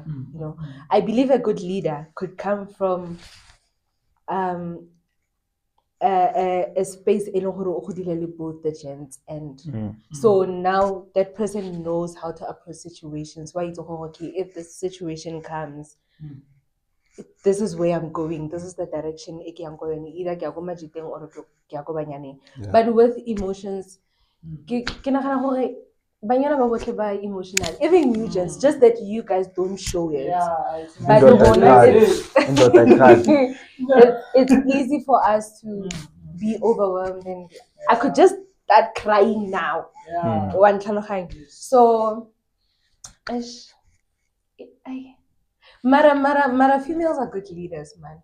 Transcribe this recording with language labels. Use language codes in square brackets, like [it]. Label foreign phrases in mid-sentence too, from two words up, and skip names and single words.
[en] You know, I believe a good leader could come from a space in both the gents, and so now that person knows how to approach situations. Why it's okay if the situation comes, this is where I'm going, this is the direction I'm going, either [tn] ke ya ko Majiteng [en] or [tn] ke ya ko Banyaneng. [en] But with emotions, [tn] ke nagana gore Banyana ba botlhe ba emotional, [en] even new gens, just that you guys don't show it. But it's easy for us to be overwhelmed, and I could just start crying now. So Mara females are good leaders, man.